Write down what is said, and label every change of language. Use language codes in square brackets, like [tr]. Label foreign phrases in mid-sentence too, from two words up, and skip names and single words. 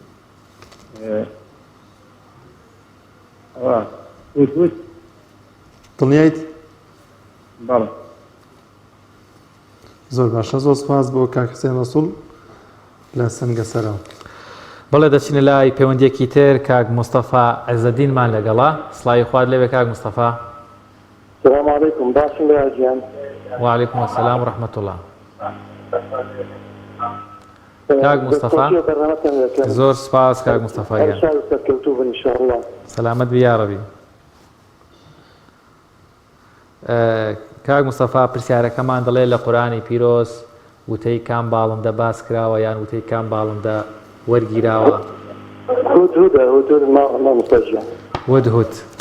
[ckb] دڵنیایت؟ زۆر باشە. زۆر سپاس بۆ کاک حسێن ڕەسوول لە سەنگەسەرەوە. بەڵێ دەچینە لای پەیوەندیەکی تر کاک مستەفا عەزەدینمان لەگەڵا. سڵاوی خوات لەوێ کاک مستەفا. [ar] السلام عليكم. [ckb] باشم يا جيان. [ar] وعليكم السلام ورحمة الله. [ckb] کاک مستەفا زۆر سپاس کاک مستەفا گیان. [ar] ان شاء الله. [ckb] سەلامەت بی یا ڕەبی. کاک مستەفا پرسیارەکەمان دەڵێ لە قورآنی پیرۆز وتەی کام باڵندە باس کراوە یان وتەی کام باڵندە وەرگیراوە؟ هودهود.